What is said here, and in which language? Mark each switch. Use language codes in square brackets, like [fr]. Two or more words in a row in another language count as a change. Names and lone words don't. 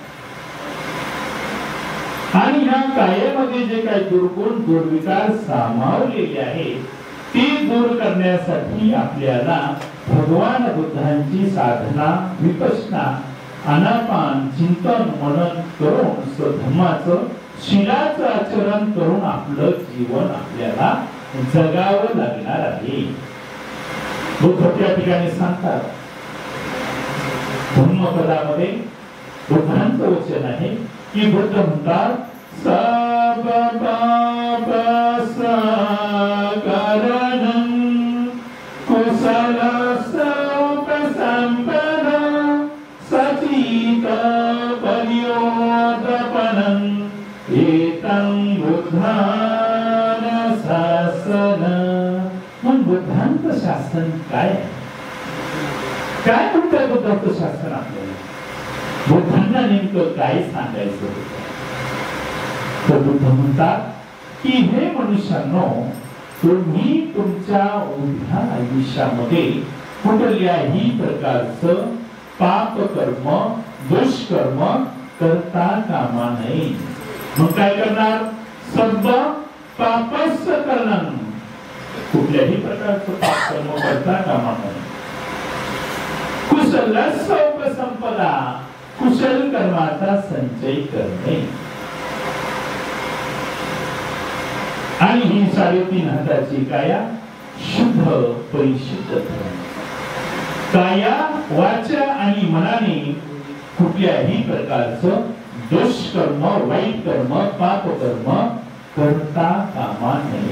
[mr] आणि ह्या कायेमध्ये जे काही दुर्गुण दुर्विकार सामावलेले आहेत ते दूर करण्यासाठी आपल्याला भगवान बुद्धांची साधना, विपश्यना, आनापान, चिंतन, मनन करून स्वधर्माचं शीलाचं आचरण करून आपलं जीवन आपल्याला जगावं लागणार आहे. बुद्ध त्या ठिकाणी सांगतात धम्मपदामध्ये बुद्धांचं वचन आहे की बुद्ध म्हणतात [pi] सब पाप सकरणं कुशल सौपसंपदा सचित पर्योदपनं एतं बुद्धान शासन. [mr] मग बुद्धांचं शासन काय काय म्हणतात? बुद्धांचं शासन आपल्याला बुद्धांना नेमकं काय सांगायचं होतं? तर बुद्ध म्हणतात की हे मनुष्यानो, तुम्ही तुमच्या उभ्या आयुष्यामध्ये कुठल्याही प्रकारचं पाप कर्म, दुष्कर्म करता कामा नये. मग काय करणार? [pi] सब पापस्य करणं, [mr] कुठल्याही प्रकारचं पाप कर्म करता कामा नये. [pi] कुशल सौपसंपदा, [mr] कुशल कर्माचा संचय करणे. आणि ही 3.5 हाताची काया शुद्ध परिशुद्ध काया, वाचा आणि मनाने कुठल्याही प्रकारचं दुष्कर्म, वाईट कर्म, पाप कर्म करता कामा नये.